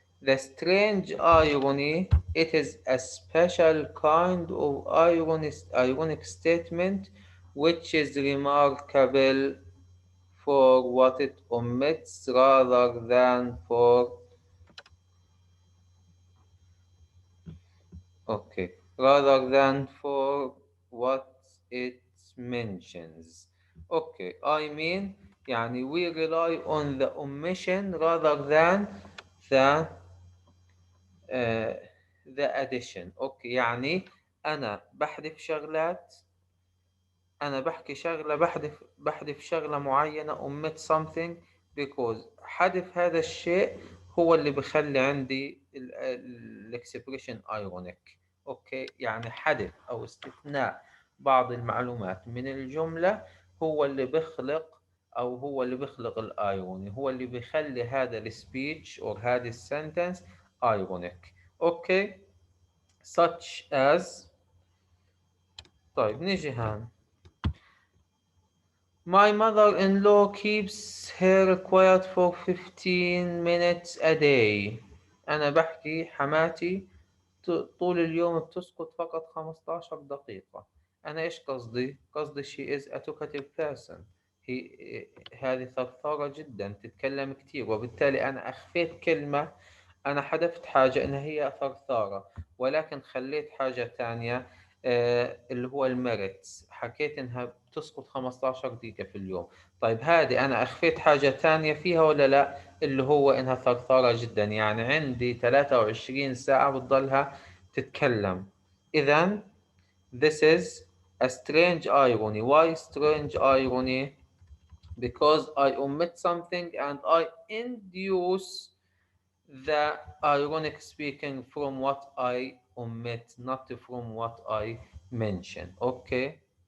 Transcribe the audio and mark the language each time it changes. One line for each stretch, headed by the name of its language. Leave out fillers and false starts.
English: The strange irony, it is a special kind of ironic statement which is remarkable for what it omits rather than for okay rather than for what it mentions. Okay, I mean يعني we rely on the omission rather than the uh, the addition.
Arabic: اوكي، يعني انا بحذف شغلات أنا بحكي شغلة، بحذف شغلة معينة
English: omit something
Arabic: because حذف هذا الشيء هو اللي بخلي عندي الاكسبريشن ironic. أوكي، يعني حذف أو استثناء بعض المعلومات من الجملة هو اللي بخلق، أو هو اللي بخلق الايروني، هو اللي بيخلي هذا السبيتش أو هذه السنتنس ironic.
English: Okay, such as.
Arabic: طيب نيجي هان.
English: My mother-in-law keeps her quiet for 15 minutes a day.
Arabic: أنا بحكي حماتي طول اليوم بتسكت فقط 15 دقيقة. أنا إيش قصدي؟ قصدي
English: she is a talkative person.
Arabic: هذه ثرثارة جدا، تتكلم كتير، وبالتالي أنا أخفيت كلمة. أنا حذفت حاجة إن هي ثرثارة، ولكن خليت حاجة تانية. اللي هو الميرتس، حكيت إنها بتسقط 15 دقيقة في اليوم. طيب هذه أنا أخفيت حاجة تانية فيها ولا لا؟ اللي هو إنها ثرثارة جدا، يعني عندي 23 ساعة بتضلها تتكلم.
English: إذا this is a strange irony. Why strange irony? Because I omit something and I induce the ironic speaking from what I omit, not from what I mention. Okay.